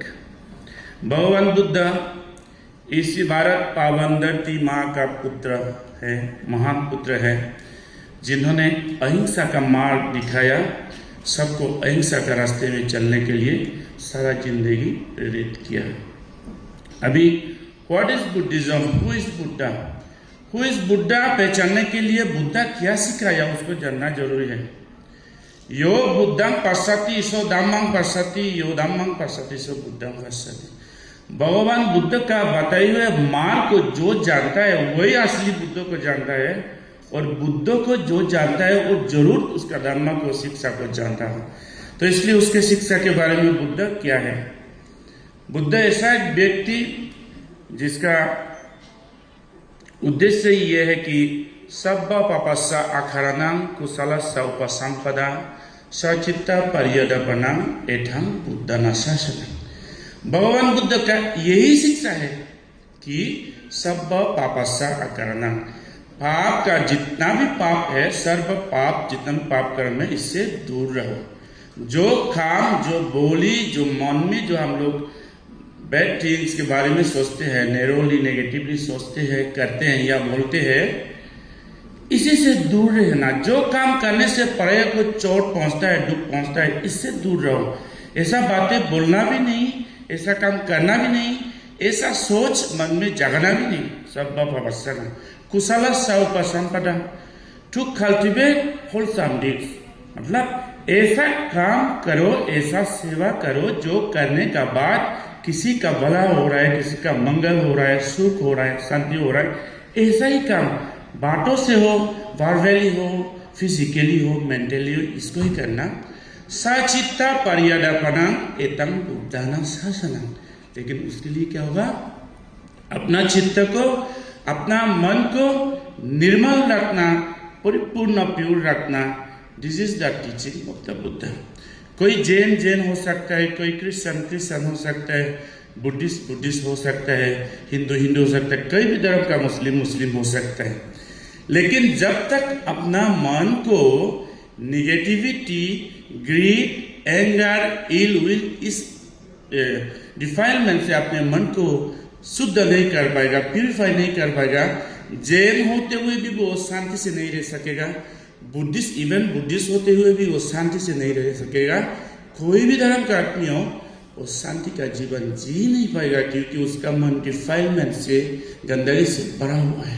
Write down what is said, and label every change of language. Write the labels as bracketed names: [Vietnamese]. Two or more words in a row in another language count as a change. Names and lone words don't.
[Hindi] भगवान बुद्ध इसी भारत पावन धरती माँ का पुत्र है, महान पुत्र है, जिन्होंने अहिंसा का मार्ग दिखाया, सबको अहिंसा का रास्ते में चलने के लिए सारा जिंदगी प्रेरित किया। अभी [English] What is Buddhism, who is Buddha, who is Buddha [Hindi] पहचानने के लिए बुद्धा क्या सिखाया उसको जानना जरूरी है। [Pali] यो बुद्धं पश्यति सो धम्मं पश्यति, यो धम्मं पश्यति सो बुद्धं पश्यति। [Hindi] भगवान बुद्ध का बताए हुए मार्ग को जो जानता है वही असली बुद्ध को जानता है, और बुद्ध को जो जानता है वो जरूर उसका धर्म को, शिक्षा को जानता है। तो इसलिए उसके शिक्षा के बारे में बुद्ध क्या है? बुद्ध ऐसा एक व्यक्ति जिसका उद्देश्य ये है कि [Pali] सब्ब पापस्य अकारणं कुशलस्य उपसंपदा सचित्त पर्यदपनम एठं बुद्धं शासनम्। [Hindi] भगवान बुद्ध का यही शिक्षा है कि [Pali] सब्ब पापस्य अकारणं, [Hindi] पाप का जितना भी पाप है, सर्व पाप जितना भी पाप कर्म है, इससे दूर रहो। जो काम, जो बोली, जो मन में जो हम लोग [English] bad things [Hindi] के बारे में सोचते हैं, [English] narrowly negatively [Hindi] सोचते हैं, करते हैं या बोलते हैं, इसी से दूर रहना। जो काम करने से परे को चोट पहुंचता है, दुख पहुंचता है, इससे दूर रहो। ऐसा बातें बोलना भी नहीं, ऐसा काम करना भी नहीं, ऐसा सोच मन में जगाना भी नहीं। [Pali] सब्ब पापस्य कुशलस्य उपसंपदा, [English] To cultivate wholesome deeds, [Hindi] मतलब ऐसा काम करो, ऐसा सेवा करो जो करने का बाद किसी का भला हो रहा है, किसी का मंगल हो रहा है, सुख हो रहा है, शांति हो रहा है, ऐसा ही काम बातों से हो, वर्बली हो, फिजिकली हो, मेंटली हो, इसको ही करना। [Pali] सचित्त पर्यदपनम एतं बुद्धं शासनम्। [Hindi] लेकिन उसके लिए क्या होगा? अपना चित्त को, अपना मन को निर्मल रखना, परिपूर्ण प्योर रखना। [English] This is the teaching of the Buddha. [Hindi] कोई जैन हो सकता है, कोई क्रिश्चियन हो सकता है, बुद्धिस्ट हो सकता है, हिंदू हो सकता है, कोई भी धर्म का मुस्लिम हो सकता है। लेकिन जब तक अपना मन को [English] negativity, greed, anger, ill will is defilement [Hindi] से अपने मन को शुद्ध नहीं कर पाएगा, प्यूरिफाई नहीं कर पाएगा, जैन होते हुए भी वो शांति से नहीं रह सकेगा, बुद्धिस्ट होते हुए भी वो शांति से नहीं रह सकेगा, कोई भी धर्म का आदमी हो वो शांति का जीवन जी नहीं पाएगा, क्योंकि उसका मन डिफाइलमेंट से, गंदगी से भरा हुआ है।